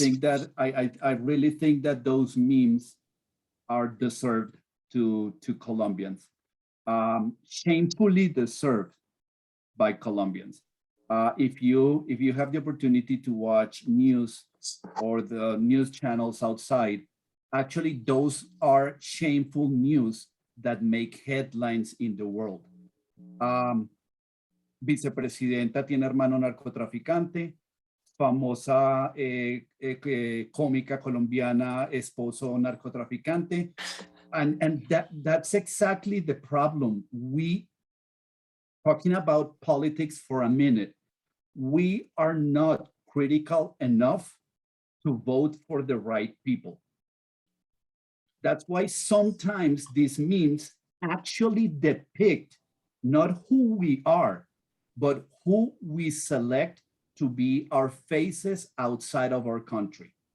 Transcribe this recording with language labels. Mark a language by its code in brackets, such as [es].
[en] I think that I really think that those memes are deserved to Colombians, shamefully deserved by Colombians. If you have the opportunity to watch news or the news channels outside, actually those are shameful news that make headlines in the world. [es] Vicepresidenta tiene hermano narcotraficante, famosa cómica colombiana, esposo narcotraficante. [en] And that's exactly the problem. We, talking about politics for a minute, we are not critical enough to vote for the right people. That's why sometimes these memes actually depict not who we are, but who we select to be our faces outside of our country.